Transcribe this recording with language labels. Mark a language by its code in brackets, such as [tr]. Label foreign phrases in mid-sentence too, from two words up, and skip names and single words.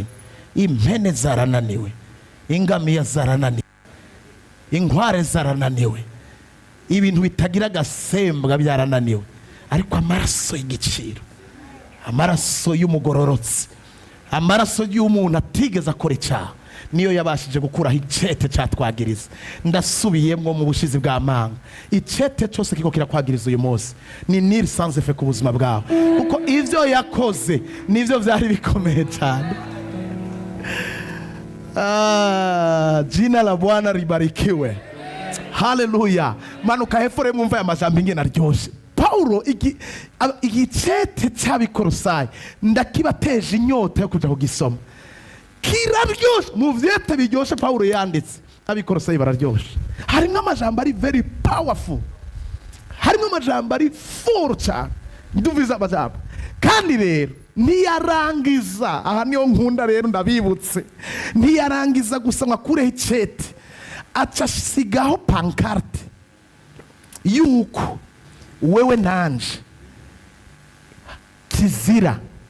[rn] Impene zarananiwe, ingamiya zarananiwe, inkware zarananiwe, ibintu bitagira gasembwa byarananiwe, ariko amaraso y'igiciro, amaraso y'umugororotsi, amaraso y'umuntu atigeze akora icyaha, niyo yabashije gukuraho icete cyatwagiriza. Ndasubiyemo mu bushizi bwa manga, icete cyose kiko kirakwagiriza uyu munsi ni [fr] nil sans effet [rn] ku buzima bwawe, kuko ivyo yakoze nivyo byari bikomeye cyane. [sw] Jina la Bwana libarikiwe. Haleluya. [rn] Manuka hefore mwumva ya majambo ingene aryoshe. Paulo igicete cy'Abikolosayi ndakibateje inyota yo kuja kugisoma. Kiraryoshe, mu vyete biryoshe Paulo yanditse, Abikolosayi bararyoshe. Harimo amajambo ari [en] very powerful, [rn] harimo amajambo ari full cyane. Nduviza amajambo kandi rero ntiyarangiza. Aha niyo nkunda rero ndabibutse, ntiyarangiza gusa ngo akureho icete, acasigaho pancarte yuko wewe nanje kizira.